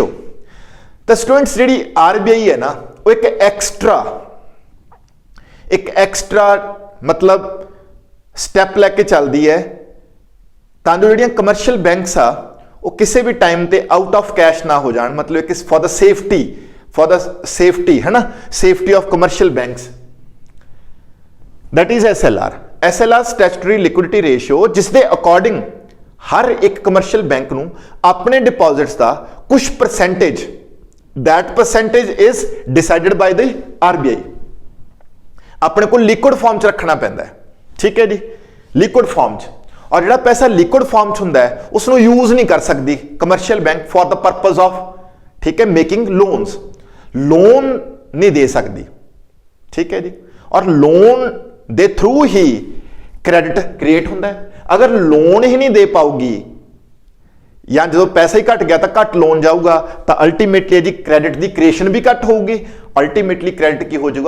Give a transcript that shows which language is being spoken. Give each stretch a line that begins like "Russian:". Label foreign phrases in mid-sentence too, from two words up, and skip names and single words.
Punjabi: ਤਾਂ ਸਟੂਡੈਂਟਸ ਜਿਹੜੀ RBI ਹੈ ਨਾ, ਉਹ ਇੱਕ ਐਕਸਟਰਾ ਮਤਲਬ ਸਟੈਪ ਲੈ ਕੇ ਚੱਲਦੀ ਹੈ ਤਾਂ ਜੋ ਜਿਹੜੀਆਂ
English: commercial banks
Punjabi: ਆ ਉਹ ਕਿਸੇ ਵੀ ਟਾਈਮ ਤੇ
English: out of cash
Punjabi: ਨਾ ਹੋ ਜਾਣ। ਮਤਲਬ ਕਿ
English: for the safety
Punjabi: ਹੈ ਨਾ,
English: safety of commercial banks, that is SLR statutory liquidity ratio,
Punjabi: ਜਿਸ ਦੇ ਅਕੋਰਡਿੰਗ ਹਰ ਇੱਕ ਕਮਰਸ਼ੀਅਲ ਬੈਂਕ ਨੂੰ ਆਪਣੇ ਡਿਪੋਜ਼ਿਟਸ ਦਾ ਕੁਝ ਪਰਸੈਂਟੇਜ,
English: that percentage is decided by the RBI,
Punjabi: ਆਪਣੇ ਕੋਲ ਲਿਕੁਇਡ ਫਾਰਮ ਚ ਰੱਖਣਾ ਪੈਂਦਾ ਹੈ। ਠੀਕ ਹੈ ਜੀ,
English: liquid form
Punjabi: ਚ। ਔਰ ਜਿਹੜਾ ਪੈਸਾ
English: liquid form
Punjabi: ਚ ਹੁੰਦਾ ਹੈ ਉਸ ਨੂੰ ਯੂਜ਼ ਨਹੀਂ ਕਰ ਸਕਦੀ
English: commercial bank for the purpose of,
Punjabi: ਠੀਕ ਹੈ,
English: making loans,
Punjabi: ਲੋਨ ਨਹੀਂ ਦੇ ਸਕਦੀ। ਠੀਕ ਹੈ ਜੀ, ਔਰ ਲੋਨ ਦੇ ਥਰੂ ਹੀ
English: credit create
Punjabi: ਹੁੰਦਾ ਹੈ। ਅਗਰ ਲੋਨ ਹੀ ਨਹੀਂ ਦੇ ਪਾਊਗੀ ਜਾਂ ਜਦੋਂ ਪੈਸਾ ਹੀ ਘਟ ਗਿਆ ਤਾਂ ਘੱਟ ਲੋਨ ਜਾਊਗਾ ਤਾਂ ਅਲਟੀਮੇਟਲੀ ਜੀ ਕ੍ਰੈਡਿਟ ਦੀ ਕ੍ਰੀਏਸ਼ਨ ਵੀ ਘੱਟ ਹੋਊਗੀ,
English: ultimately credit
Punjabi: ਕੀ ਹੋ ਜਾਊਗਾ?